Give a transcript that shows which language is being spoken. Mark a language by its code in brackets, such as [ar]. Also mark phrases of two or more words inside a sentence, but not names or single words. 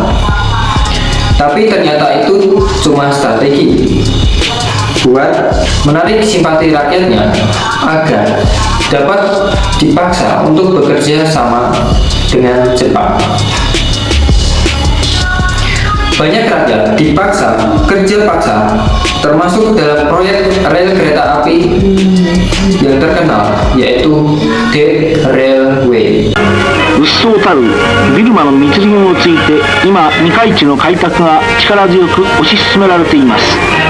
[id] Tapi ternyata itu cuma strategi buat menarik simpati rakyatnya agar dapat dipaksa untuk bekerja sama dengan Jepang. Banyak rakyat dipaksa kerja paksa, termasuk dalam proyek rel kereta api yang terkenal, yaitu Dead Railway. [ja] うっそうたるビルマの密林をついて今二階地の開拓が力強く推し進められています。